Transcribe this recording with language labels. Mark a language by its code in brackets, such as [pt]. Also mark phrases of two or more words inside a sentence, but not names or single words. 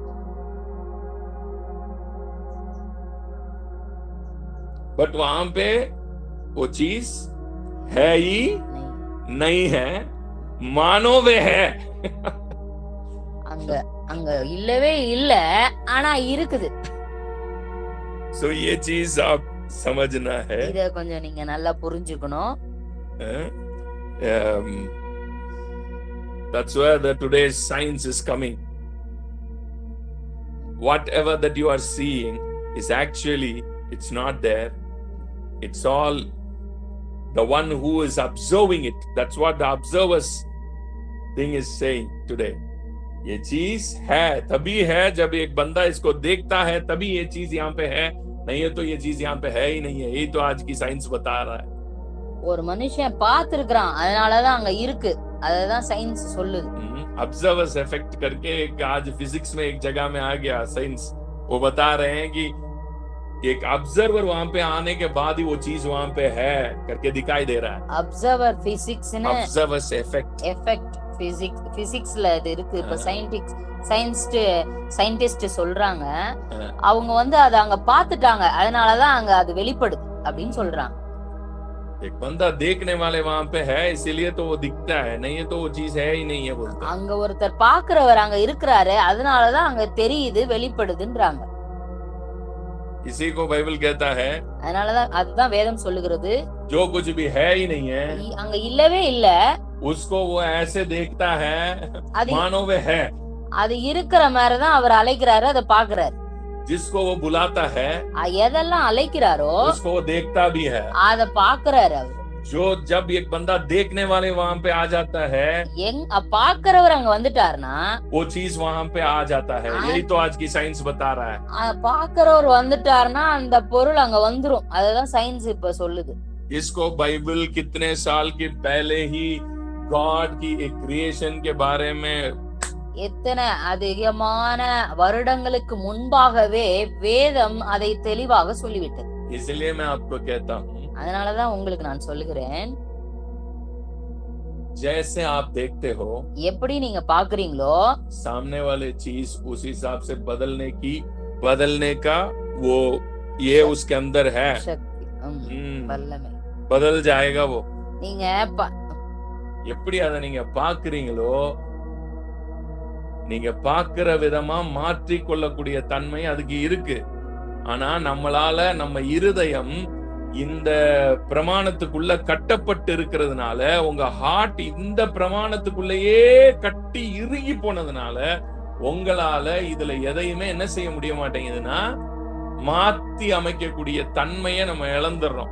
[hi] बट वहां पे वो चीज है ही नहीं है, मानो वे है। [ta] அங்க இல்லவே இல்ல, ஆனா இருக்குது. [hi] सो ये चीज आप समझना है, [ta] இத கொஞ்சம் நீங்க நல்லா புரிஞ்சுக்கணும். [en] That's where the today's science is coming. Whatever that you are seeing is actually, it's not there. It's all the one who is observing it. That's what the observers thing is saying today. [hi] ये चीज है तभी है जब एक बंदा इसको देखता है, तभी ये चीज यहाँ पे है, नहीं है तो ये चीज यहाँ पे है ही नहीं है। यही तो आज की साइंस बता रहा है। [ta] ஒரு மனுஷன் பார்த்திருக்கான், அதனாலதான் அங்க இருக்கு, அததான் சயின்ஸ் சொல்லுது. [en] observers effect [hi] करके एक आज फिजिक्स में एक जगह में आ गया साइंस, वो बता रहे हैं कि एक ऑब्जर्वर वहां पे आने के बाद ही वो चीज वहां पे है करके दिखाई दे रहा है। [en] observer physics ने observers effect [ta] பிசிக்ஸ்ல இது இருக்கு. இப்ப சயின்டிஸ்ட் சொல்றாங்க, அவங்க அத அங்க பாத்துட்டாங்க, அதனாலதான் அங்க அது வெளிப்படுது அப்படின்னு சொல்றாங்க. [hi] एक बंदा देखने वाले वहां पे है, इसीलिए तो वो दिखता है, नहीं है तो वो चीज है ही नहीं है बोलते। [ta] அங்க ஒருத்தர் பாக்குறவர் அங்க இருக்கிறாரு, அதனாலதான் அங்க தெரியுது, வெளிப்படுதுன்றாங்க. [hi] इसी को बाइबल कहता है, [ta] அதனாலதான் அதுதான் வேதம் சொல்லுகிறது, [hi] जो कुछ भी है ही नहीं है, [ta] அங்க இல்லவே இல்ல, [hi] उसको वो ऐसे देखता है मानो वे है। [ta] அது இருக்கிற மாதிரி தான் அவர் அழைக்கிறாரு, அதை பாக்குறாரு. [hi] जिसको वो बुलाता है, [ta] எதெல்லாம் அழைக்கிறாரோ [hi] उसको वो देखता भी है, [ta] அத பாக்குறாரு அவர்। [hi] जो जब एक बंदा देखने वाले वहां पे आ जाता है, [ta] பாக்குறவர் அங்க வந்துட்டாருன்னா [hi] वो चीज वहां पे आ जाता है। यही तो आज की साइंस बता रहा है। [ta] பாக்குறவர் வந்துட்டாருன்னா அந்த பொருள் அங்க வந்துரும், அதுதான் சயின்ஸ் இப்ப சொல்லுது। [hi] इसको बाइबल कितने साल के पहले ही गॉड की एक क्रिएशन के बारे में, [ta] எத்தனை அதிகமான வருடங்களுக்கு முன்பாகவே வேதம் அதை தெளிவாக சொல்லிவிட்டது। [hi] इसलिए मैं आपको कहता हूँ, [ta] அதனாலதான் உங்களுக்கு நான் சொல்லுகிறேன், [hi] जैसे आप देखते हो, [ta] எப்படி நீங்க பாக்குறீங்களோ [hi] सामने वाले चीज उस हिसाब से बदलने का वो ये उसके अंदर है [ta] சக்தி, வல்லமை [hi] बदल जाएगा वो। [ta] நீங்க எப்படி அதை நீங்க பாக்குறீங்களோ, நீங்க பாக்குற விதமா மாற்றி கொள்ளக்கூடிய தன்மை அதுக்கு இருக்கு। ஆனா நம்மளால நம்ம இருதயம் இந்த பிரமாணத்துக்குள்ள கட்டப்பட்டு இருக்கிறதுனால, உங்க ஹார்ட் இந்த பிரமாணத்துக்குள்ளேயே கட்டி இறுகி போனதுனால உங்களால இதுல எதையுமே என்ன செய்ய முடிய மாட்டேங்குதுன்னா மாத்தி அமைக்கக்கூடிய தன்மையை நம்ம இழந்துடுறோம்।